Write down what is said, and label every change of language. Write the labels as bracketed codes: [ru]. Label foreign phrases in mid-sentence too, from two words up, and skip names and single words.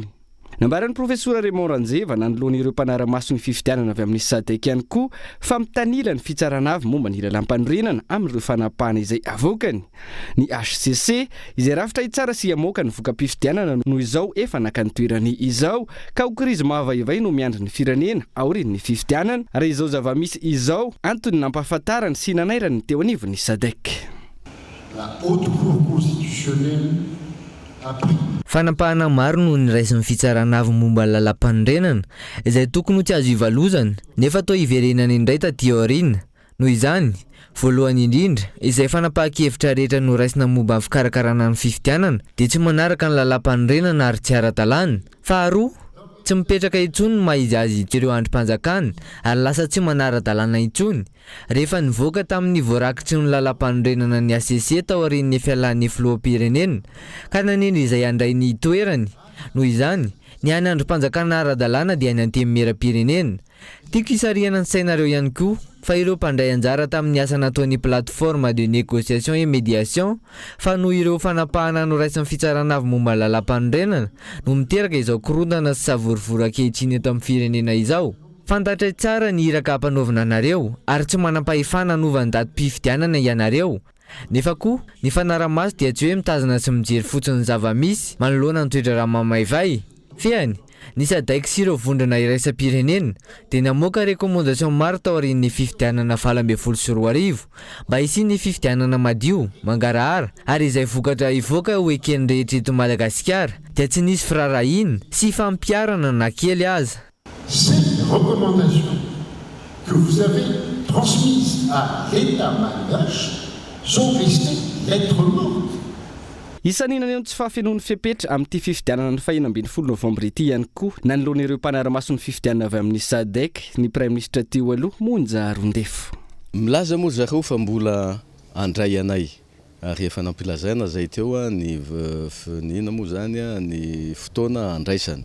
[mg] Nambaran'ny professeur Raymond Ranjeva nanoloan'ireo mpanara-maso ny fifidianana avy amin'ny SADC ihany koa fa mitanila ny fitsarana avy momba ny lalam-panorenana amin'ireo fanapahana izay avoakany. Ny HCC izay rafitra hitsara sy hamoaka ny voka-pifidianana noho izao efa nakany toerany izao ka ho krizy mahavaivay no miandry ny firenena aorian'ny fifidianana ary izao zava-misy izao antony nampahafantarany sy nanairany teo anivon'ny SADC. [fr] La haute cour constitutionnel a pris. [mg] Fanampahana maro no niraisin'ny fitsarana avy momba ny lalam-panondrenana izay tokony ho tsy azo ivalozana nefa toa iverenana indray taty aoriana. Noho izany, voalohany indrindra izay fanapahan-kevitra rehetra no raisina momba ny fikarakarana ny fifidianana dia tsy manaraka ny lalam-panondrenana ary tsy ara-dalàna. Faharoa, tsy mipetraka intsony no mahizy azy ireo andrim-panjakana ary lasa tsy manara-dalàna intsony. Rehefa nivoaka tamin'ny voarakitry ny lalam-panondrenana ny ACC tao aorian'ny fialan'ny filoham-pirenena ka nanindry izay andray ny toerany. Noho izany, ny any andrim-panjakana ara-dalàna dia any antemimera-pirenena. Tiako hisarihana ny sainareo ihany koa fa ireo mpandray anjara tamin'ny asa nataon'ny [fr] plateforme de négociation et médiation [mg] fa noho ireo fanapahana no raisin'ny fitsarana avy momba ny lalam-panondrenana no miteraka izao korontana sy savorivory ankehitriny eto amin'ny firenena izao. Fantatra tsara ny iraka hampanaovina anareo ary tsy manam-pahefana hanaovany datim-pifidianana ianareo. Nefa koa, ny fanaramaso dia tsy hoe mitazana sy mijery fotsiny zava-misy manoloana ny toetra ramamaivay. Feany, ny SADC sy ireo vondrona iraisam-pirenena dia namoaka rekomandasiona maro tao aorian'ny fifidianana 2024 mba hisian'ny fifidianana madio, mangarahara ary izay vokatra ivoaka ho ekeny rehetra eto Madagasikara dia tsy nisy firarahina sy fampiarana na kely aza. [fr] Ces recommandations que vous avez transmises à l'État malgache sont restées lettres mortes. [mg] Isan'inany eo tsy fahafenoan'ny fepetra amin'ity fifidianana ny 12 Novembre ity ihany koa nanoloan'ireo mpanara-maso ny fifidianana avy amin'ny SADC ny [fr] Prime Ministre [mg] teo aloha Monja Rondefo. Milaza moa zareo fa mbola andray anay ary efa nampilazaina zay teo ny nina moa zany ny fotoana andraisany.